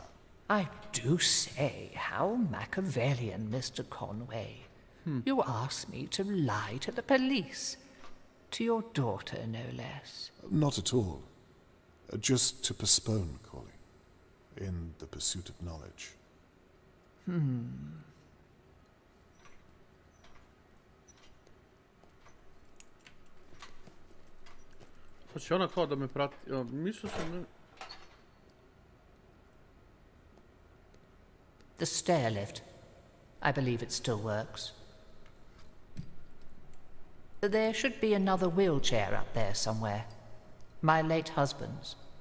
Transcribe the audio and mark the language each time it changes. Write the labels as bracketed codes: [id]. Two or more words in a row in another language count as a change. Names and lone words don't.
[en] I do say, how Machiavellian, Mr. Conway. You asked me to lie to the police. To your daughter, no less. Not at all. Just to postpone calling, in the pursuit of knowledge. [sr] Sad će ona kao da me prati. Mislio sam... [en] The stair lift. I believe it still works. There should be another wheelchair up there somewhere. My late husband's.